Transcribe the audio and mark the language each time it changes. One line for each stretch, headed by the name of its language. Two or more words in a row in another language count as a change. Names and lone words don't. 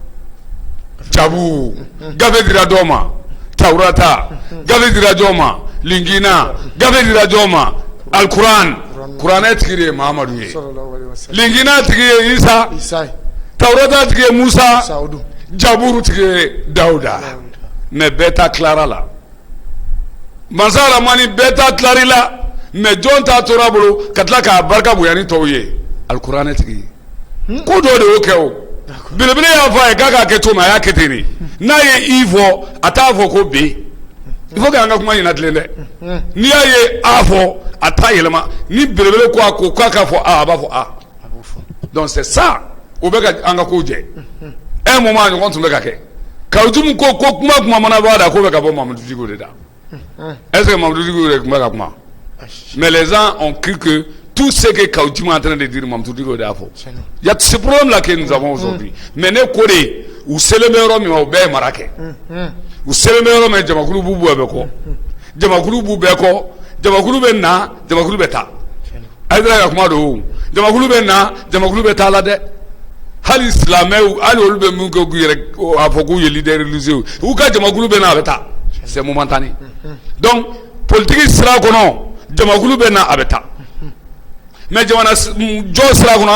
Bambara: jabu gafe dira dɔ ma taurata gafe dira jɔn ma lingina gafe dira jɔn ma alquran kuranɛ tigi de ye mahamadu ye lingina tigi ye isa taurata tigi ye musa jaburu tigi ye dawuda mais bɛɛ ta tilara la mansa ramani bɛɛ ta tilari la mais jɔn ta tora bolo ka tila k'a barika bonya ni tɔw ye alikuranɛ tigi ko dɔ de y'o kɛ o belebele y'a fɔ a ye k'a k'a kɛ cogo min a y'a kɛ ten de n'a ye i fɔ a t'a fɔ ko b
French: il faut que
Bambara: an ka kuma ɲɛna tilen dɛ n'i y'a ye a fɔ a t'a yɛlɛma ni belebele ko a ko k'a k'a fɔ a b'a fɔ a
French: donc c'est ça
Bambara: o bɛ ka an ka kow jɛ
French: un moment
Bambara: a ɲɔgɔn tun bɛ ka kɛ Kawjumu ko kuma mana b'a da ko bɛ ka bɔ Mamadou Diko de da est-ce que Mamadou Diko de tun bɛ ka kuma
French: mais les gens ont cru que tout ce que Kawjumu est en train de dire
Bambara: Mamadou Diko de a fɔ
French: il y a ce problème là que nous avons aujourd'hui
Bambara: mais ne ko de u selen bɛ yɔrɔ min o bɛɛ ye mara kɛ u selen bɛ yɔrɔ min jamakulu b'u bɛɛ kɔ jamakulu b'u bɛɛ kɔ jamakulu bɛ na jamakulu bɛ taa a ye ka kuma don jamakulu bɛ na jamakulu bɛ taa la dɛ hali silamɛw hali olu bɛ mun kɛ k'u yɛrɛ a fɔ k'u ye
French: leader religieux
Bambara: u ka jamakulu bɛ na a bɛ taa
French: c'est momentané donc politique
Bambara: sira kɔnɔ jamakulu bɛ na a bɛ taa mais jamana jɔ sira kɔnɔ